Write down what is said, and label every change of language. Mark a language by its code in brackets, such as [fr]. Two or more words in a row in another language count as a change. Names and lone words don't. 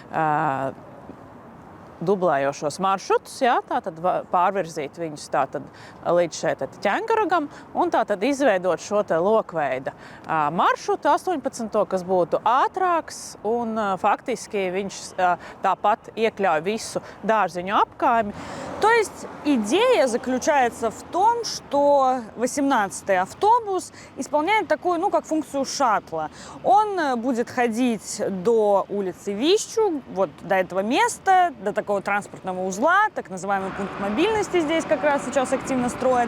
[lv] dublējošos maršrutus, tātad pārvirzīt viņus līdz šeit Ķengaragam un tātad izveidot šo te lokveida maršrutu 18, kas būtu ātrāks un faktiski viņš tāpat iekļauj visu Dārziņu apkaimi. [ru] То есть идея заключается в том, что 18-й автобус исполняет такую, как функцию шаттла. Он будет ходить до улицы Вищу, вот до этого места, до такого транспортного узла, так называемый пункт мобильности здесь как раз сейчас активно строят.